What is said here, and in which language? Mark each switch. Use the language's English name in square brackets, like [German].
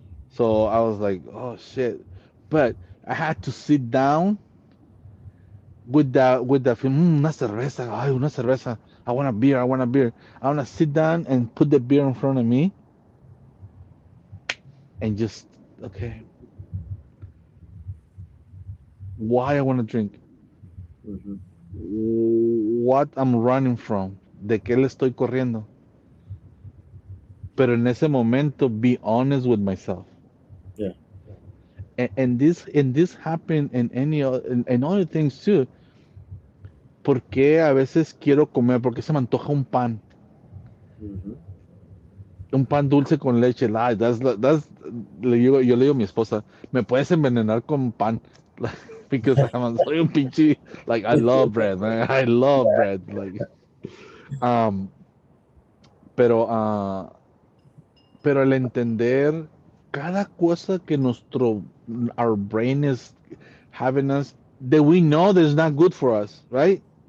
[English] So I was like, oh shit. But I had to sit down with the film, [Spanish] una cerveza, ay, una cerveza. [English] I want a beer, I want a beer. I want to sit down and put the beer in front of me and just, okay, why I want to drink, Mm-hmm. what I'm running from, [Spanish] de qué le estoy corriendo. Pero en ese momento, [English] be honest with myself. Yeah. And this happened in in other things too. [Spanish] Porque a veces quiero comer, porque se me antoja Mm-hmm. un pan dulce con leche. Yo le digo a mi esposa, me puedes envenenar con pan. [English] Because [Spanish] soy un pinche, [English] like, I love bread, man. I love bread. Like, um, [Spanish] pero, pero el entender cada cosa que [English] our brain is having us, that we know that is not good for us, right?